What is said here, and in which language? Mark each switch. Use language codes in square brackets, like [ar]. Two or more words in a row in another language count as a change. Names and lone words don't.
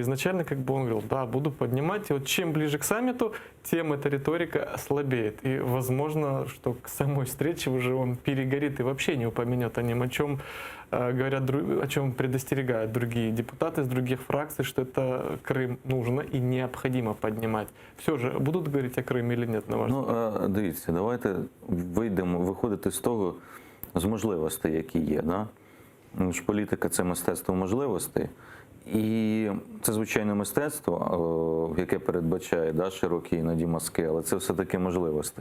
[ru] Изначально как бы он говорил, да, буду поднимать, и вот чем ближе к саммиту, тем эта риторика слабеет. И возможно, что к самой встрече уже он перегорит и вообще не упомянет о нем, о чем говорят, о чем предостерегают другие депутаты из других фракций, что это Крым нужно и необходимо поднимать. Все же, будут говорить о Крымі или нет, на ваш [uk] Ну, дивіться, давайте виходити з того, з можливостей, які є. Да? що політика – це мистецтво можливостей. І це, звичайно, мистецтво, яке передбачає широкі іноді мазки, але це все-таки можливості.